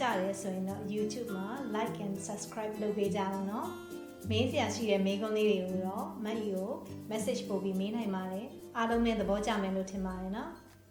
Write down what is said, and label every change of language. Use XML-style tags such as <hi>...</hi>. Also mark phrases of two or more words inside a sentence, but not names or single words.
<my>တယ်ဆိုရင်တော့ YouTube မှာ</my> <en>like and subscribe</en> <my>လုပ်ပေးကြအောင်เนาะမေးစရာရှိတဲ့မေးခွန်းလေးတွေကိုတော့မန်ကို message ပို့ပြီးမေးနိုင်ပါတယ်အားလုံးပဲသဘောကျမယ်လို့ထင်ပါတယ်เนาะ</my>